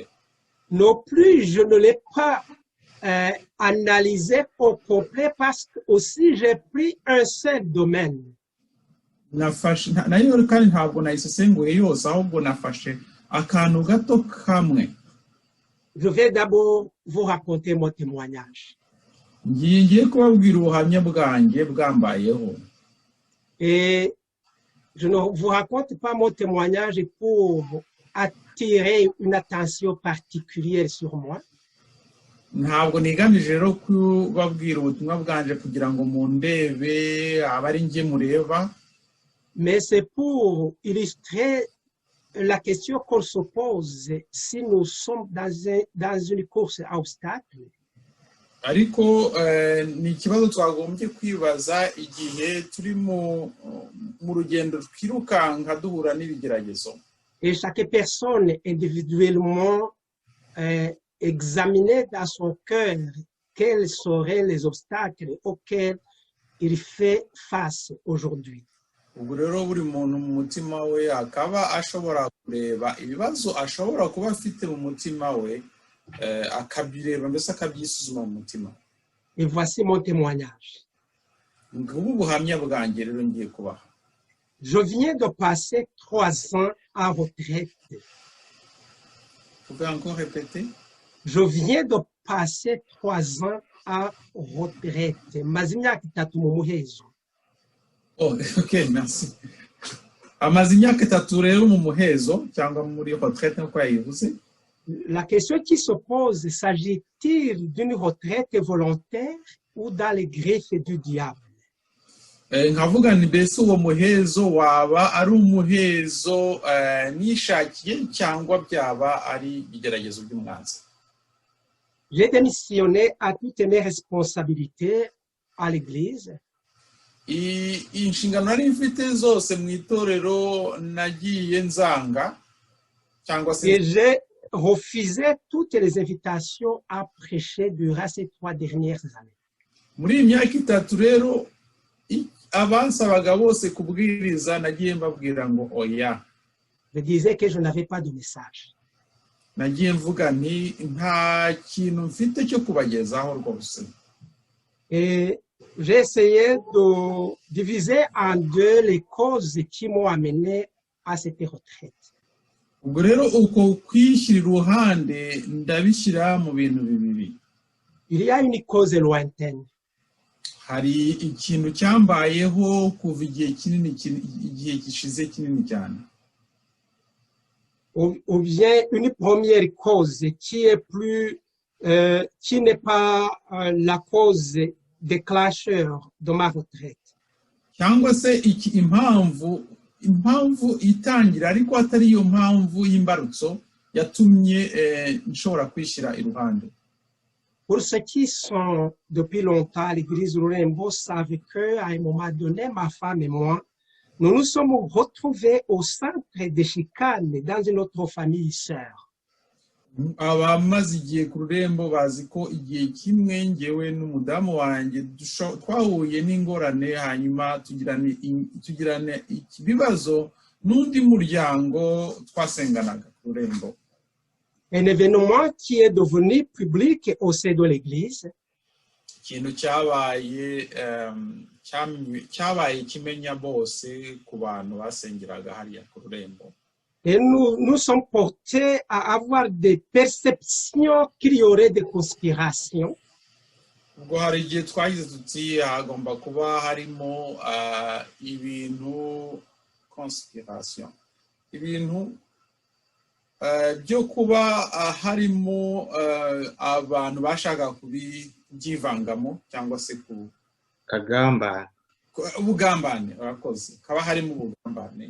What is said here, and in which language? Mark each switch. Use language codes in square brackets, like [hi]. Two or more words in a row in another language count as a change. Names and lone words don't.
[fr] Non plus, je ne l'ai pas analysé au complet parce que aussi j'ai pris un seul domaine. [rw] Nayo kandi ntabwo nayisesenguye yose ahubwo nafashe akantu gato kamwe. [fr] Je vais d'abord vous raconter mon témoignage. [rw] Ngiye kubabwira ubuhamya bwanjye bwambayeho. [fr] Et je ne vous raconte pas mon témoignage pour attirer une attention particulière sur moi. [rw] Ntabwo nigamije rero kubabwira ubutumwa bwanje kugira ngo mundebe abari nge mureba. [fr] Mais c'est pour illustrer la question qu'on se pose si nous sommes dans une course à obstacles. [rw] Ariko ni ikibazo twagombye kwibaza igihe turi mu rugendo twirukanka duhura n'ibigeragezo. [fr] Et chaque personne individuellement examiner dans son cœur quels seraient les obstacles auxquels il fait face aujourd'hui. [rw] Ubwo rero buri muntu mu mutima we akaba ashobora kureba ibibazo ashobora kuba afite mu mutima we akabireba mbese akabyisuzuma mu mutima. [fr] Et voici mon témoignage. [rw] Ngubu buhamya bwanjye rero ngiye kubaha. [fr] Je viens de passer 3 ans en retraite. Vous pouvez encore répéter? Je viens de passer 3 ans en retraite. [rw] Maze imyaka 3 mu muhezo. [fr] Oh, ok, merci. [rw] Amaze imyaka 3 rero mu muhezo cyangwa muri retraite nko yayivuze. [fr] La question qui se pose, s'agit-il d'une retraite volontaire ou dans les griffes du diable? [rw] Nkavuga ni mbese uwo muhezo waba ari umuhezo nishakiye cyangwa byaba ari igeragezo by'umwanzi. [fr] J'ai démissionné à toutes mes responsabilités à l'église. [rw] Inshingano nari mfite zose mu itorero nagiye nzanga cyangwa se [fr] Et j'ai refusé toutes les invitations à prêcher durant ces 3 dernières années. [rw] muri iyi myaka 3 rero abansabaga bose kubwiriza nagiye mbabwira ngo oya. [fr] Je disais que je n'avais pas de message. [rw] Nagiye mvuga nti nta kintu mfite cyo kubagezaho rwose. [fr] Et j'ai essayé de diviser en 2 les causes qui m'ont amené à cette retraite. [rw] Ubwo rero uko kwishyira uruhande ndabishyira mu bintu bibiri. [fr] Il y a une cause lointaine. [rw] Hari ikintu cyambayeho kuva igihe kinini, igihe gishize kinini cyane. [fr] Ou bien une première cause qui est plus, qui n'est pas la cause déclencheur de ma retraite. [rw] Cyangwa se impamvu itangira ariko atari yo mpamvu y'imbarutso yatumye nshobora kwishyira iruhande. [fr] Pour ceux qui sont depuis longtemps à l'église Rurembo savent qu'à un moment donné, ma femme et moi, nous nous sommes retrouvés au centre de chicane dans une autre famille sœur. [rw] Abamaze igihe ku Rurembo bazi ko igihe kimwe ngewe n'umudamu wanjye twahuye n'ingorane hanyuma tugirane ibibazo n'undi muryango twasenganaga ku Rurembo. [fr] Un événement qui est devenu public au sein de l'église. [rw] Ikintu cyabaye kimenya bose ku bantu basengeraga hariya ku Rurembo. [fr] Et nous sommes portés à avoir des perceptions qu'il y aurait des conspirations. [rw] Ubwo hari igihe twagize tuti hagomba kuba harimo ibintu conspiration, ibintu byo kuba harimo abantu bashaka kubyivangamo cyangwa se ku ubugambane abakozi kaba harimo ubugambane.